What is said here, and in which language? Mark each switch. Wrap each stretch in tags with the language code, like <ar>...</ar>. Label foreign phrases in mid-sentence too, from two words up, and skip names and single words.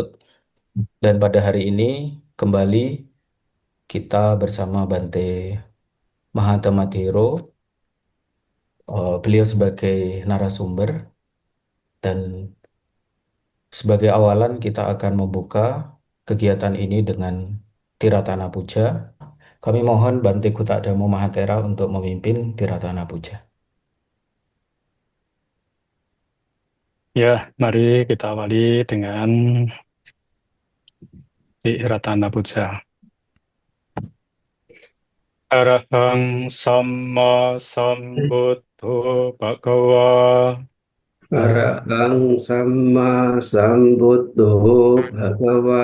<id>Dan pada hari ini kembali kita bersama Bante Mahatma Thero, beliau sebagai narasumber, dan sebagai awalan kita akan membuka kegiatan ini dengan Tiratana Puja. Kami mohon Bante Kutadamo Mahatera untuk memimpin Tiratana Puja. Ya, mari kita awali dengan Ratana Puja.</id> <pi>Arahang Samma Sambuddho Bhagava Arahang Sama Sambuddho Bhagava</pi>